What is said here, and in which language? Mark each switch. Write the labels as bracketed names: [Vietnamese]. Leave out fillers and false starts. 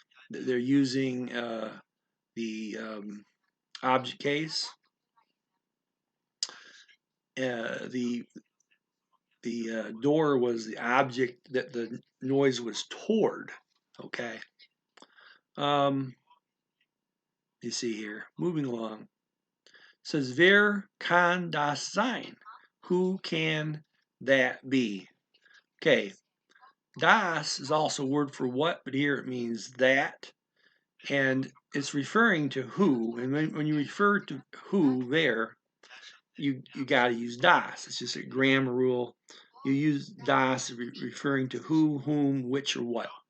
[English] They're using the object case, the door was the object that the noise was toward. Okay. You see here, moving along. It says, [German] wer kann das sein? [English] Who can that be? Okay. Das is also a word for what, but here it means that. And it's referring to who. And when you refer to who there, you got to use das. It's just a grammar rule. You use das referring to who, whom, which, or what.